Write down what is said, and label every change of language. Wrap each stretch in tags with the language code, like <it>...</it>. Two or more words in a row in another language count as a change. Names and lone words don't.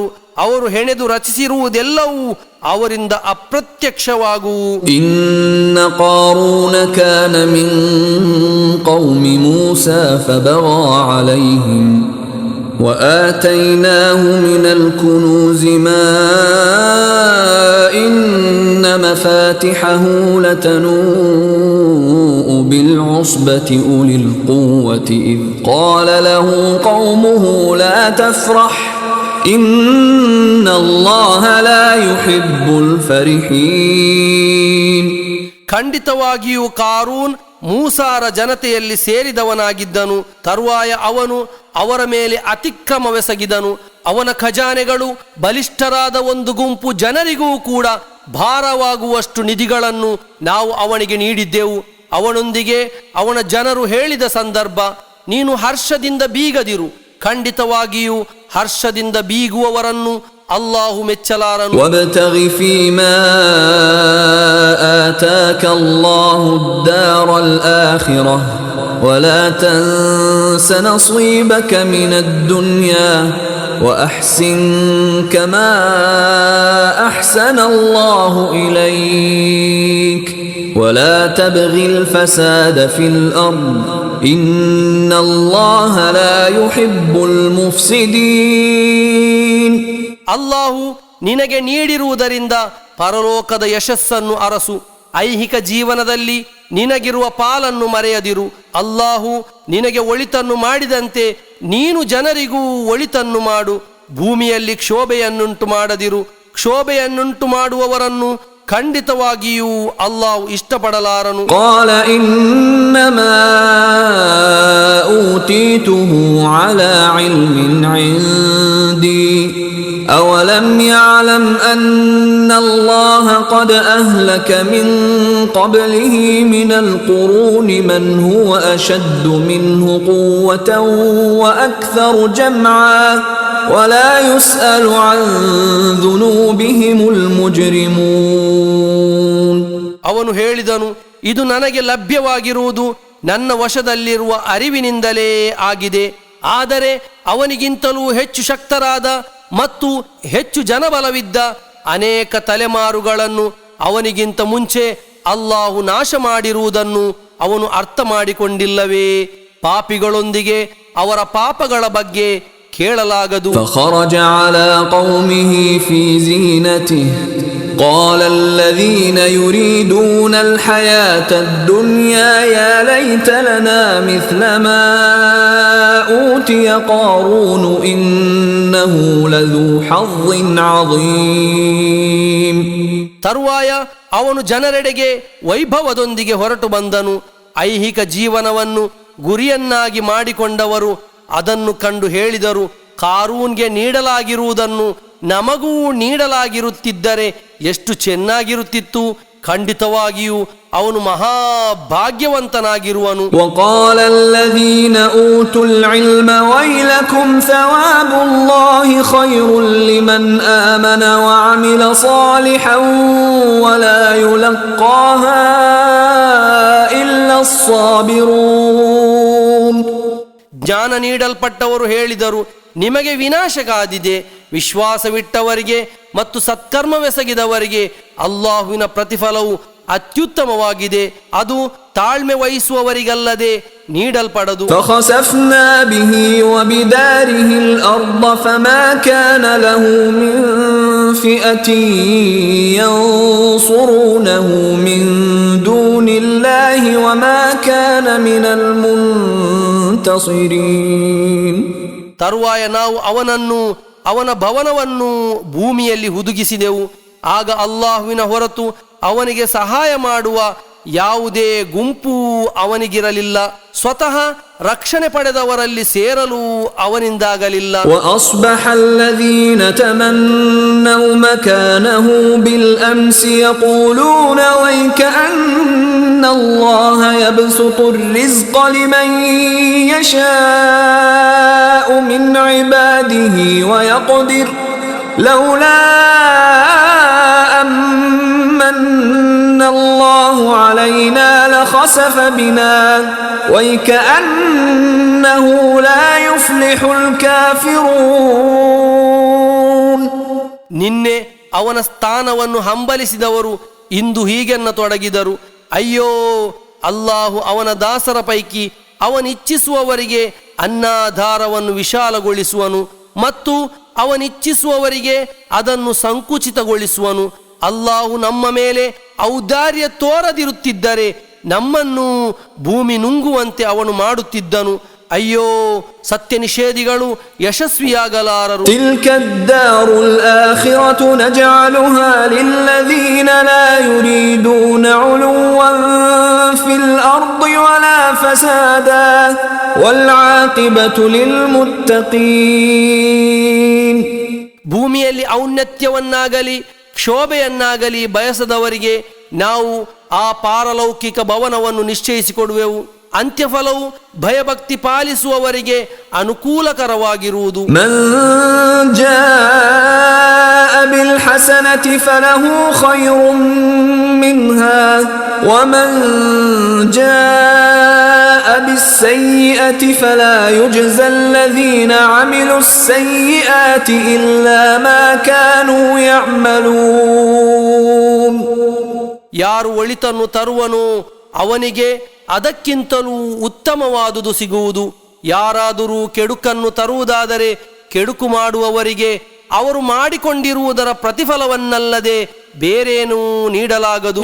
<kn>ಅವರು ಹೆಣೆದು ರಚಿಸಿರುವುದೆಲ್ಲವೂ ಅವರಿಂದ ಅಪ್ರತ್ಯಕ್ಷವಾಗುವು.</kn> <ar>إن قارون كان من قوم موسى فبغى عليهم وآتيناه من الكنوز ما إن مفاتحه لتنوء بالعصبة أولي القوة إذ قال له قومه لا تفرح إن الله لا يحب الفرحين.</ar> <kn>ಖಂಡಿತವಾಗಿಯೂ ಕಾರೂನ್ ಮೂಸಾರ ಜನತೆಯಲ್ಲಿ ಸೇರಿದವನಾಗಿದ್ದನು. ತರುವಾಯ ಅವನು ಅವರ ಮೇಲೆ ಅತಿಕ್ರಮವೆಸಗಿದನು. ಅವನ ಖಜಾನೆಗಳು ಬಲಿಷ್ಠರಾದ ಒಂದು ಗುಂಪು ಜನರಿಗೂ ಕೂಡ ಭಾರವಾಗುವಷ್ಟು ನಿಧಿಗಳನ್ನು ನಾವು ಅವನಿಗೆ ನೀಡಿದ್ದೆವು. ಅವನೊಂದಿಗೆ ಅವನ ಜನರು ಹೇಳಿದ ಸಂದರ್ಭ, ನೀನು ಹರ್ಷದಿಂದ ಬೀಗದಿರು, ಖಂಡಿತವಾಗಿಯೂ ಹರ್ಷದಿಂದ ಬೀಗುವವರನ್ನು ಅಲ್ಲಾಹು ಮೆಚ್ಚಲಾರನು.</kn> <ar>وابتغ فيما آتاك الله الدار الآخرة ولا تنس نصيبك من الدنيا وأحسن كما أحسن الله إليك ولا تبغ الفساد في الأرض إن الله لا يحب المفسدين.</ar> <kn>ಅಲ್ಲಾಹು ನಿನಗೆ ನೀಡಿರುವುದರಿಂದ ಪರಲೋಕದ ಯಶಸ್ಸನ್ನು ಅರಸು, ಐಹಿಕ ಜೀವನದಲ್ಲಿ ನಿನಗಿರುವ ಪಾಲನ್ನು ಮರೆಯದಿರು. ಅಲ್ಲಾಹು ನಿನಗೆ ಒಳಿತನ್ನು ಮಾಡಿದಂತೆ ನೀನು ಜನರಿಗೂ ಒಳಿತನ್ನು ಮಾಡು. ಭೂಮಿಯಲ್ಲಿ ಕ್ಷೋಭೆಯನ್ನುಂಟು ಮಾಡದಿರು, ಕ್ಷೋಭೆಯನ್ನುಂಟು ಮಾಡುವವರನ್ನು ಖಂಡಿತವಾಗಿಯೂ ಅಲ್ಲಾಹು ಇಷ್ಟಪಡಲಾರನು.</kn> <ar>قال إنما أوتيته على علم عندي أولم يعلم أن الله قد أهلك من قبله من القرون من هو أشد منه قوة وأكثر جمعا ولا يسأل عن ذنوبهم المجرمون.</ar> <kn>ಅವನು ಹೇಳಿದನು, ಇದು ನನಗೆ ಲಭ್ಯವಾಗಿರುವುದು ನನ್ನ ವಶದಲ್ಲಿರುವ ಅರಿವಿನಿಂದಲೇ ಆಗಿದೆ. ಆದರೆ ಅವನಿಗಿಂತಲೂ ಹೆಚ್ಚು ಶಕ್ತರಾದ ಮತ್ತು ಹೆಚ್ಚು ಜನಬಲವಿದ್ದ ಅನೇಕ ತಲೆಮಾರುಗಳನ್ನು ಅವನಿಗಿಂತ ಮುಂಚೆ ಅಲ್ಲಾಹು ನಾಶ ಮಾಡಿರುವುದನ್ನು ಅವನು ಅರ್ಥ ಮಾಡಿಕೊಂಡಿಲ್ಲವೇ? ಪಾಪಿಗಳೊಂದಿಗೆ ಅವರ ಪಾಪಗಳ ಬಗ್ಗೆ ಕೇಳಲಾಗದು.</kn> <ar>فخرج على قومه في زينته قال الذين يريدون الحياة الدنيا يا ليت لنا مثل ما أوتي قارون إنه لذو حظ عظيم.</ar> <kn>ತರುವಾಯ ಅವನು ಜನರೆಡೆಗೆ ವೈಭವದೊಂದಿಗೆ ಹೊರಟು ಬಂದನು. ಐಹಿಕ ಜೀವನವನ್ನು ಗುರಿಯನ್ನಾಗಿ ಮಾಡಿಕೊಂಡವರು ಅದನ್ನು ಕಂಡು ಹೇಳಿದರು, ಕಾರೂನ್ಗೆ ನೀಡಲಾಗಿರುವುದನ್ನು ನಮಗೂ ನೀಡಲಾಗಿರುತ್ತಿದ್ದರೆ ಎಷ್ಟು ಚೆನ್ನಾಗಿರುತ್ತಿತ್ತು. ಖಂಡಿತವಾಗಿಯೂ ಅವನು ಮಹಾಭಾಗ್ಯವಂತನಾಗಿರುವನು.</kn> <ar>وقال الذين أوتوا العلم ويلكم ثواب الله خير لمن آمن وعمل صالحا ولا يلقاها إلا الصابرون.</ar> <kn>ಜ್ಞಾನ ನೀಡಲ್ಪಟ್ಟವರು ಹೇಳಿದರು, ನಿಮಗೆ ವಿನಾಶಕಾದಿದೆ. ವಿಶ್ವಾಸವಿಟ್ಟವರಿಗೆ ಮತ್ತು ಸತ್ಕರ್ಮವೆಸಗಿದವರಿಗೆ ಅಲ್ಲಾಹುವಿನ ಪ್ರತಿಫಲವು ಅತ್ಯುತ್ತಮವಾಗಿದೆ, ಅದು ತಾಳ್ಮೆ ವಹಿಸುವವರಿಗಲ್ಲದೆ ನೀಡಲ್ಪಡದು.</kn> <ar>فخسفنا به وبداره الأرض فما كان له من فئة ينصرونه من دون الله وما كان من المنتصرين.</ar> <kn>ತರುವಾಯ ನಾವು ಅವನನ್ನು ಅವನ ಭವನವನ್ನು ಭೂಮಿಯಲ್ಲಿ ಹುದುಗಿಸಿದೆವು. ಆಗ ಅಲ್ಲಾಹುವಿನ ಹೊರತು ಅವನಿಗೆ ಸಹಾಯ ಮಾಡುವ ಯಾವುದೇ ಗುಂಪು ಅವನಿಗಿರಲಿಲ್ಲ. ಸ್ವತಃ ರಕ್ಷಣೆ ಪಡೆದವರಲ್ಲಿ ಸೇರಲು ಅವನಿಂದಾಗಲಿಲ್ಲ.</kn> <ar>وأصبح الذين تمنوا مكانه بالأمس يقولون ويكأن الله يبسط الرزق لمن يشاء من عباده ويقدر لولا أمن الله علينا لخسف بنا ويكأنه لا يفلح الكافرون.</ar> <kn>ನಿನ್ನೆ ಅವನ ಸ್ಥಾನವನ್ನು ಹಂಬಲಿಸಿದವರು ಇಂದು ಹೀಗೆನ್ನತೊಡಗಿದರು, ಅಯ್ಯೋ, ಅಲ್ಲಾಹು ಅವನ ದಾಸರ ಪೈಕಿ ಅವನಿಚ್ಛಿಸುವವರಿಗೆ ಅನ್ನಾಧಾರವನ್ನು ವಿಶಾಲಗೊಳಿಸುವನು ಮತ್ತು ಅವನಿಚ್ಛಿಸುವವರಿಗೆ ಅದನ್ನು ಸಂಕುಚಿತಗೊಳಿಸುವನು. ಅಲ್ಲಾಹು ನಮ್ಮ ಮೇಲೆ ಔದಾರ್ಯ ತೋರದಿರುತ್ತಿದ್ದರೆ ನಮ್ಮನ್ನು ಭೂಮಿ ನುಂಗುವಂತೆ ಅವನು ಮಾಡುತ್ತಿದ್ದನು. ಅಯ್ಯೋ, ಸತ್ಯ ನಿಷೇಧಿಗಳು ಯಶಸ್ವಿಯಾಗಲಾರರು.</kn> <ar>تلك الدار الآخرة نجعلها للذين لا يريدون علوا في في الأرض ولا فسادا والعاقبة للمتقين.</ar> <kn>ಭೂಮಿಯಲ್ಲಿ ಔನ್ನತ್ಯವನ್ನಾಗಲಿ ಕ್ಷೋಭೆಯನ್ನಾಗಲಿ ಬಯಸದವರಿಗೆ ನಾವು ಆ ಪಾರಲೌಕಿಕ ಭವನವನ್ನು ನಿಶ್ಚಯಿಸಿಕೊಡುವೆವು. ಅಂತ್ಯಫಲವು ಭಯಭಕ್ತಿ ಪಾಲಿಸುವವರಿಗೆ ಅನುಕೂಲಕರವಾಗಿರುವುದು.</kn> <ar>من جاء بالحسنة فله خير منها ومن جاء بالسيئة فلا يجزى الذين عملوا السيئات إلا ما كانوا يعملون.</ar> <kn>ಯಾರು ಒಳಿತನ್ನು ತರುವನೋ ಅವನಿಗೆ ಅದಕ್ಕಿಂತಲೂ ಉತ್ತಮವಾದುದು ಸಿಗುವುದು. ಯಾರಾದರೂ ಕೆಡುಕನ್ನು ತರುವುದಾದರೆ ಕೆಡುಕು ಮಾಡುವವರಿಗೆ ಅವರು ಮಾಡಿಕೊಂಡಿರುವುದರ ಪ್ರತಿಫಲವನ್ನಲ್ಲದೆ ಬೇರೇನೂ ನೀಡಲಾಗದು.</kn>